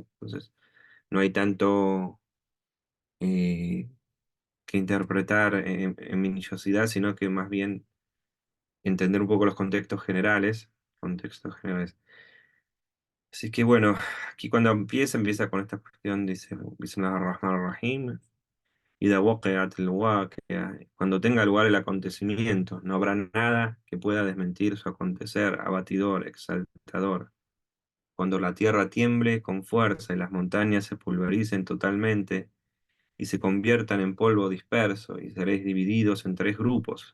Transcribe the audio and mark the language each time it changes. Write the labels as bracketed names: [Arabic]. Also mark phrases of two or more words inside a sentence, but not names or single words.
[Spanish] Entonces, no hay tanto eh, que interpretar en minuciosidad, sino que más bien entender un poco los contextos generales. Contextos generales. Así que bueno, aquí cuando empieza con esta cuestión, dice, [Arabic] بسم الله الرحمن الرحيم. إذا وقعت الواقعة, [Spanish] cuando tenga lugar el acontecimiento, no habrá nada que pueda desmentir su acontecer abatidor, exaltador. Cuando la tierra tiemble con fuerza y las montañas se pulvericen totalmente y se conviertan en polvo disperso y seréis divididos en tres grupos.